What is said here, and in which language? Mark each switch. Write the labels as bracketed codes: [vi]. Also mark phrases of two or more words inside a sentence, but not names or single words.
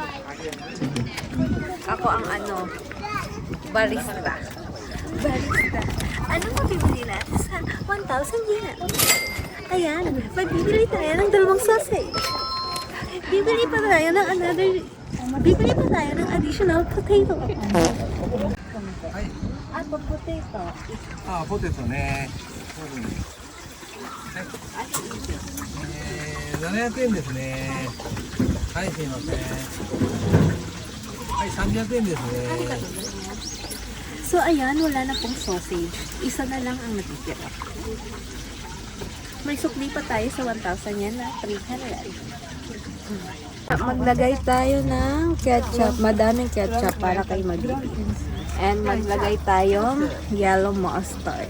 [tl] Ako ang barista. Ano mo bibili natin sa 1,000 yen? Ayan, magbibili tayo ng 2 sausage. Bibili pa tayo ng [en] additional potato. [tl] Potato. [ja] ポテトね。700円ですね。はい、すいません。はい、300円ですね。 [tl] So, ayan, wala na pong sausage. Isa na lang ang natitira. May sukli pa tayo sa 1,000 yan na 300. Maglagay tayo ng ketchup. Madaming ketchup para kay Maggie. And maglagay tayong [en] yellow mustard.